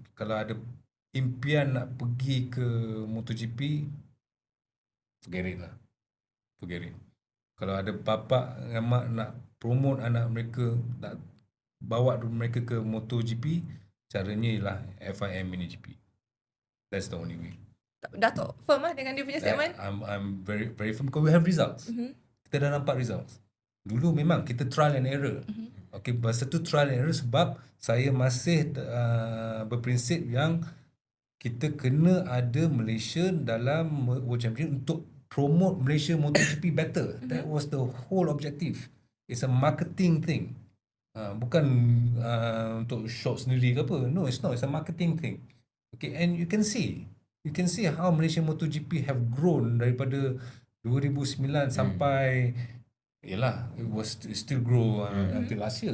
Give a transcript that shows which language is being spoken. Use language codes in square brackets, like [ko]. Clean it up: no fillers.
[ms] Kalau ada impian nak pergi ke MotoGP, forget it lah. [en] Forget it. [ms] Kalau ada bapa dan mak nak promote anak mereka, nak bawa mereka ke MotoGP, caranya ialah FIM MiniGP. [en] That's the only way. [ms] Datuk firm lah dengan dia punya statement. [en] I'm very very firm because we have results. [ms] Kita dah nampak results. Dulu memang kita [en] trial and error. [ms] Okay, masa tu trial and error sebab saya masih berprinsip yang kita kena ada Malaysia dalam World Championship untuk promote Malaysia MotoGP better. [en] That was the whole objective. It's a marketing thing. [ms] Bukan untuk shop sendiri ke apa. [en] No, it's not. It's a marketing thing. Okay, and you can see how Malaysia MotoGP have grown [ms] daripada 2009 sampai yalah, [en] it still grow until last year.